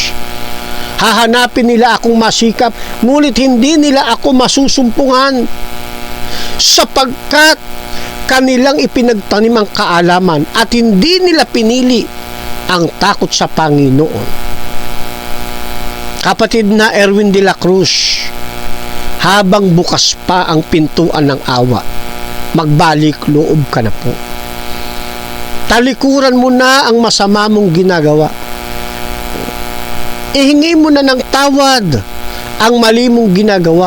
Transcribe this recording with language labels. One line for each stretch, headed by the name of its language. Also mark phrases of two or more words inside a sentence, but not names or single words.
Filipino: Hahanapin nila akong masikap, ngunit hindi nila ako masusumpungan, sapagkat kanilang ipinagtanim ang kaalaman at hindi nila pinili ang takot sa Panginoon. Kapatid na Erwin de la Cruz, habang bukas pa ang pintuan ng awa, magbalik loob ka na po. Talikuran mo na ang masama mong ginagawa. Ihingi mo na ng tawad ang mali mong ginagawa.